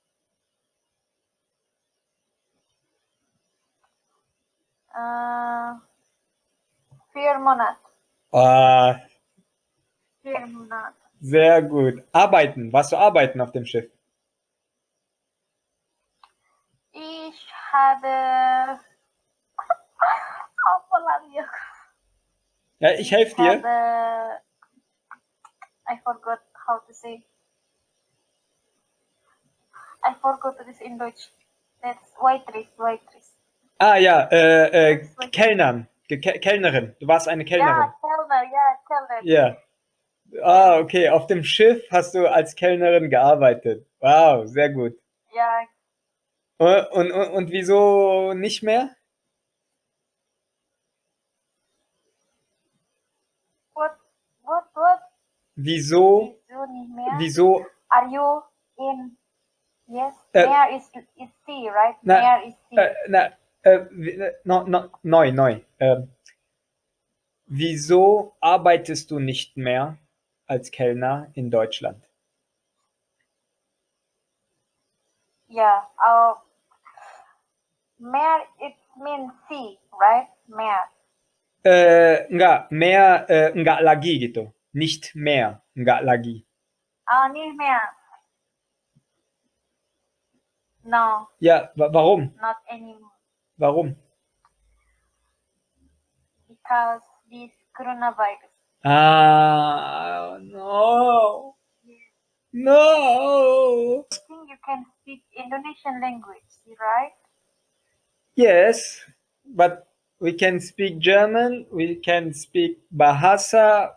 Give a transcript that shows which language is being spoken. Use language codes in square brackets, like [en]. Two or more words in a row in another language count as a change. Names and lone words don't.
[de] Äh, 4 Monate. Ah, 4 Monate. sehr gut. Arbeiten. Warst du arbeiten auf dem Schiff? Ich habe [id] apa lagi ya? [de] Ja, ich helfe dir. [en] I forgot how to say. I forgot this in Deutsch. That's Waitress. [de] Ah ja, Kellnern. Kellnerin. Du warst eine Kellnerin. Ja, Kellner. Ja. Ah, okay. Auf dem Schiff hast du als Kellnerin gearbeitet. Wow, sehr gut. Ja, Und wieso nicht mehr? [en] what? [de] Wieso? Wieso nicht mehr? Wieso? [en] Are you in? Yes, Äh, Meer is sea, right? na, Meer is sea. [de] Neu. Wieso arbeitest du nicht mehr als Kellner in Deutschland? [en] Yeah. Meer it means sea, right? [de] Meer. [id] Enggak lagi gitu. [de] Nicht mehr, [id] enggak lagi. [de] Nicht mehr. No, Ja, warum? [en] not anymore. [de] Warum? [en] Because this coronavirus. Ah, no. No. I think you can speak Indonesian language, right? Yes, but we can speak German, we can speak Bahasa.